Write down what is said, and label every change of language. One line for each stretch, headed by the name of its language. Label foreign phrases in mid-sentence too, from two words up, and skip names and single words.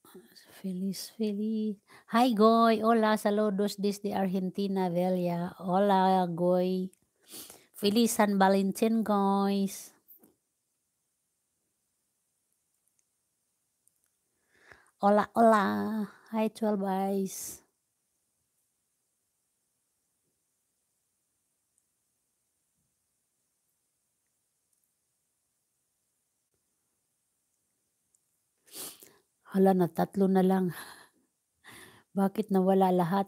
Spanish: Feliz. Hi, Goy. Hola, saludos desde Argentina, Velia. Hola, Goy. Feliz San Valentin, guys. Hola, hola.
English: Hi, 12 guys.
Filipino: Hala na, 3 na lang. Bakit nawala lahat?